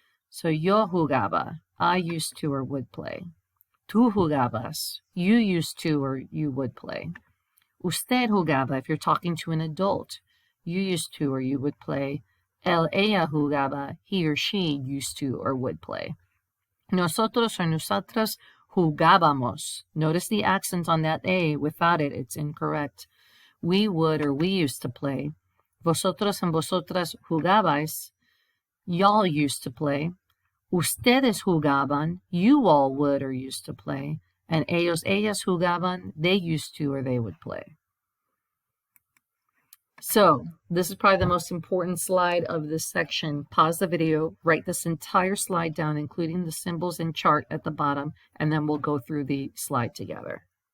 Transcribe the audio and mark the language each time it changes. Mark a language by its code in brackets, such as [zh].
[en] So [es] yo jugaba, [en] I used to or would play. [es] Tú jugabas, [en] you used to or you would play. [es] Usted jugaba, [en] if you're talking to an adult, you used to or you would play. [es] Ella jugaba, [en] he or she used to or would play. [es] Nosotros or nosotras jugábamos. [en] Notice the accent on that A. Without it, it's incorrect. We would or we used to play. [es] Vosotros and vosotras jugabais. [en] Y'all used to play. [es] Ustedes jugaban. [en] You all would or used to play. And [es] ellos, ellas jugaban, [en] they used to or they would play. So, this is probably the most important slide of this section. Pause the video, write this entire slide down, including the symbols and chart at the bottom, and then we'll go through the slide together.